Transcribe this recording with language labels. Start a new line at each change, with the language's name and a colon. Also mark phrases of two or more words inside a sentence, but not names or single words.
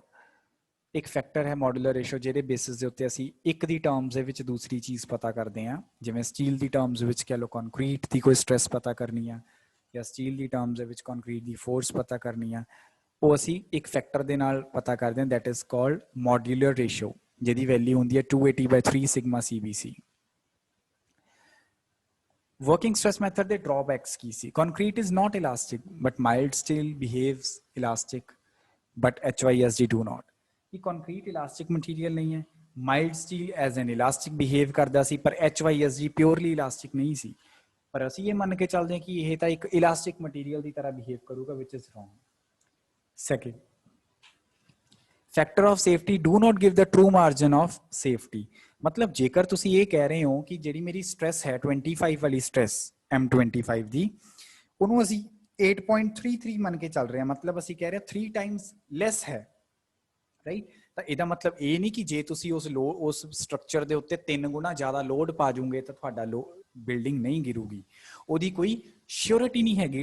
Punjabi: ਇੱਕ ਫੈਕਟਰ ਹੈ
English: modular ratio,
Punjabi: ਜਿਹਦੇ ਬੇਸਿਸ ਦੇ ਉੱਤੇ ਅਸੀਂ ਇੱਕ ਦੀ ਟਰਮਸ ਦੇ ਵਿੱਚ ਦੂਸਰੀ ਚੀਜ਼ ਪਤਾ ਕਰਦੇ ਹਾਂ। ਜਿਵੇਂ ਸਟੀਲ ਦੀ ਟਰਮਸ ਵਿੱਚ ਕਹਿ ਲਓ ਕੰਕਰੀਟ ਦੀ ਕੋਈ ਸਟ੍ਰੈਸ ਪਤਾ ਕਰਨੀ ਆ, ਜਾਂ ਸਟੀਲ ਦੀ ਟਰਮਸ ਦੇ ਵਿੱਚ ਕੰਕਰੀਟ ਦੀ ਫੋਰਸ ਪਤਾ ਕਰਨੀ ਆ, ਉਹ ਅਸੀਂ ਇੱਕ ਫੈਕਟਰ ਦੇ ਨਾਲ ਪਤਾ ਕਰਦੇ ਹਾਂ,
English: that is called modular ratio,
Punjabi: ਜਿਹਦੀ ਵੈਲਿਊ ਹੁੰਦੀ ਹੈ 280/3 ਸਿਗਮਾ CBC।
English: Working stress method
Punjabi: ਦੇ drawbacks ਕੀ ਸੀ?
English: Concrete is not elastic, but mild steel behaves elastic, but HYSD do not।
Punjabi: ਇਹ
English: concrete elastic material
Punjabi: ਨਹੀਂ ਹੈ,
English: mild steel as an elastic behave
Punjabi: ਕਰਦਾ ਸੀ, ਪਰ
English: HYSD purely elastic
Punjabi: ਨਹੀਂ ਸੀ। ਪਰ ਅਸੀਂ ਇਹ ਮੰਨ ਕੇ ਚੱਲਦੇ ਹਾਂ ਕਿ ਇਹ ਤਾਂ ਇੱਕ
English: elastic material
Punjabi: ਦੀ ਤਰ੍ਹਾਂ behave ਕਰੂਗਾ,
English: which is wrong। Second, factor of safety do not give the true margin of safety।
Punjabi: ਮਤਲਬ ਜੇਕਰ ਤੁਸੀਂ ਇਹ ਕਹਿ ਰਹੇ ਹੋ ਕਿ ਜਿਹੜੀ ਮੇਰੀ ਸਟ੍ਰੈਸ ਹੈ 25 ਵਾਲੀ ਸਟ੍ਰੈਸ M25 ਦੀ, ਉਹਨੂੰ ਅਸੀਂ 8.33 ਮੰਨ ਕੇ ਚੱਲ ਰਹੇ ਹਾਂ, ਮਤਲਬ ਅਸੀਂ ਕਹਿ ਰਹੇ ਹਾਂ 3
English: times less
Punjabi: ਹੈ, ਰਾਈਟ। ਤਾਂ ਇਹਦਾ ਮਤਲਬ ਇਹ ਨਹੀਂ ਕਿ ਜੇ ਤੁਸੀਂ ਉਸ ਸਟਰਕਚਰ ਦੇ ਉੱਤੇ 3 ਗੁਣਾ ਜ਼ਿਆਦਾ ਲੋਡ ਪਾ ਜੂਗੇ ਤਾਂ ਤੁਹਾਡਾ ਬਿਲਡਿੰਗ ਨਹੀਂ ਗਿਰੂਗੀ, ਉਹਦੀ ਕੋਈ ਸ਼ੋਰਿਟੀ ਨਹੀਂ ਹੈਗੀ।